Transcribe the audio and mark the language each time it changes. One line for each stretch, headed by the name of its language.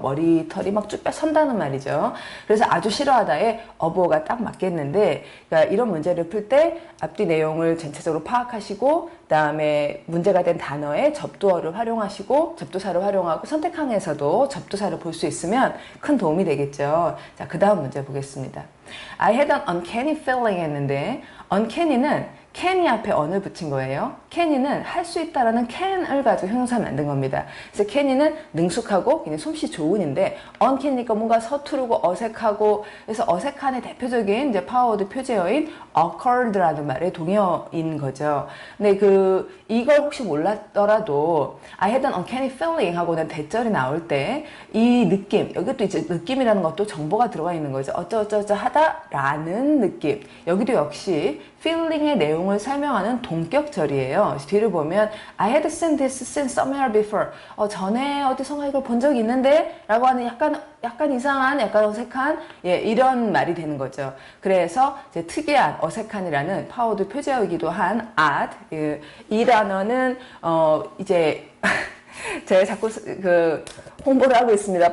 Korean: 머리털이 막 쭉 선다는 말이죠. 그래서 아주 싫어하다에 abhor가 딱 맞겠는데, 그러니까 이런 문제를 풀 때 앞뒤 내용을 전체적으로 파악하시고 그 다음에 문제가 된 단어에 접두어를 활용하시고 접두사를 활용하고 선택항에서도 접두사를 볼 수 있으면 큰 도움이 되겠죠. 자, 그 다음 문제 보겠습니다.
English: I had an uncanny feeling
Korean: 했는데 uncanny는 can이 앞에 on을 붙인 거예요. can이는 할 수 있다라는 can을 가지고 형용사 만든 겁니다. 그래서 can이는 능숙하고 굉장히 솜씨 좋은인데 uncanny니까 뭔가 서투르고 어색하고, 그래서 어색한의 대표적인 이제 파워워드 표제어인 awkward라는 말의 동의어인 거죠. 근데 이걸 혹시 몰랐더라도
English: I had an uncanny feeling
Korean: 하고는 대절이 나올 때 이 느낌, 여기 또 이제 느낌이라는 것도 정보가 들어가 있는 거죠. 어쩌어쩌 하다라는 느낌. 여기도 역시 feeling의 내용을 설명하는 동격절이에요. 뒤를 보면
English: I had seen this scene somewhere before.
Korean: 전에 어디선가 이걸 본 적이 있는데 라고 하는 약간 이상한, 약간 어색한, 예, 이런 말이 되는 거죠. 그래서 이제 특이한, 어색한이라는 파워드 표제어이기도 한 odd, 이 단어는 이제 제가 자꾸 홍보를 하고 있습니다.